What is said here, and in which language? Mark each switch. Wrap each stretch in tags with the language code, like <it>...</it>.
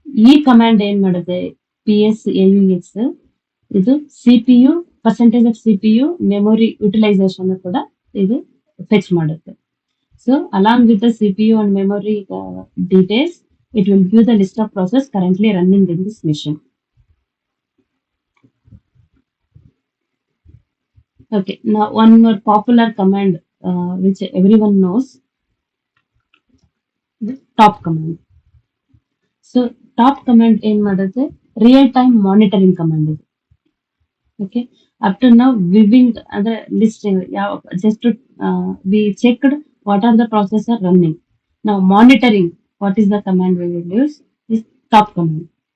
<kn>ಈ ಕಮಾಂಡ್ ಏನ್ ಮಾಡುತ್ತೆ, PSAUX, ಇದು CPU</kn> <en>percentage of CPU memory utilization</en> <kn>ಕೂಡ ಇದು ಫೆಚ್ ಮಾಡುತ್ತೆ.</kn> <en>So along with the CPU and memory details, it will give the list of process currently running in this machine. Okay, now one more popular command which everyone knows, the top command. So top command</en> <kn>ಏನ್ ಮಾಡುತ್ತೆ,</kn> <en>Real time monitoring command ಇದು. Okay, up to ನಾವು viewing ಅಂದ್ರೆ listing, just we checked what are the process are running. ನಾವು monitoring, what is the command we will use, is top command.</en>